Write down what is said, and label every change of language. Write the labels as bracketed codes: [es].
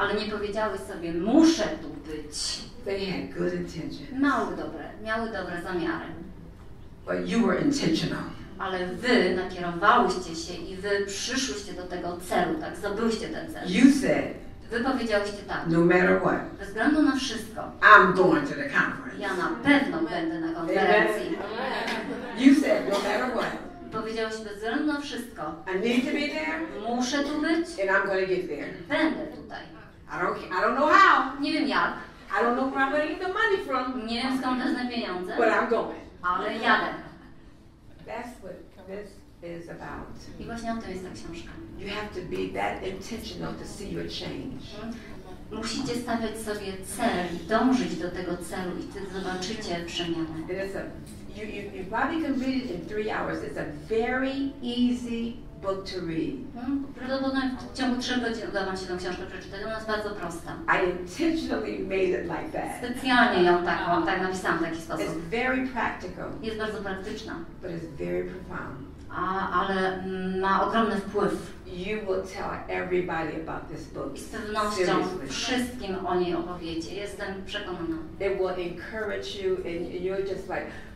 [pl] ale nie powiedziały sobie, muszę tu być. [en] They had good intentions. [pl] Miały dobre zamiary. [en] But you were intentional. [pl] Ale wy nakierowałyście się i wy przyszłyście do tego celu, tak? Zdobyłyście ten cel. [en] You said, [pl] Wy powiedziałyście tak. [en] no matter what, [pl] Bez względu na wszystko, [en] I'm going to the conference. [pl] ja na pewno będę na konferencji. [en] You said, no matter what, [pl] Powiedziałyście bez względu na wszystko. [en] I need to be there, [pl] Muszę tu być. [en] and I'm going to get there. [pl] Będę tutaj. [en] I don't know how. [pl] Nie wiem jak. [en] I don't know where I'm going to get the money from. [pl] Nie wiem skąd wezmę pieniądze. [en] But I'm going. [pl] Ale jadę. [en] That's what this is about. [pl] I właśnie o tym jest ta książka. [en] You have to be that intentional to see your change. [pl] Musicie stawiać sobie cel, dążyć do tego celu i wtedy zobaczycie przemianę. [en] You probably can read it in 3 hours. It's a very easy book to read. [pl] Prawdopodobnie w ciągu 3 godzin uda Wam się tę książkę przeczytać. Ona jest bardzo prosta. [en] I intentionally made it like that. [pl] Specjalnie ją tak napisałam w taki sposób. [en] It's very practical, [pl] Jest bardzo praktyczna, [en] but it's very profound. [pl] ale ma ogromny wpływ. [en] You will tell everybody about this book. [pl] I z pewnością wszystkim o niej opowiecie. Jestem przekonana. [en] It will encourage you and you're just like